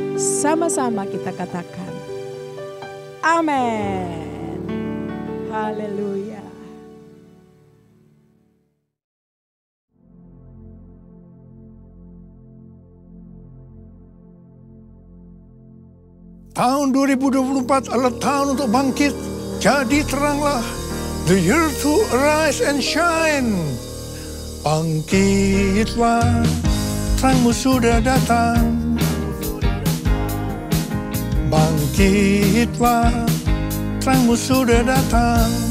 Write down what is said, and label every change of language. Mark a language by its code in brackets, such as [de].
[id] Sama-sama kita katakan. Amin. Haleluya. Tahun 2024 adalah tahun untuk bangkit. Jadi teranglah. [en] The year to arise and shine. [id] Bangkitlah, terangmu sudah datang. bangkitlah, terangmu sudah datang.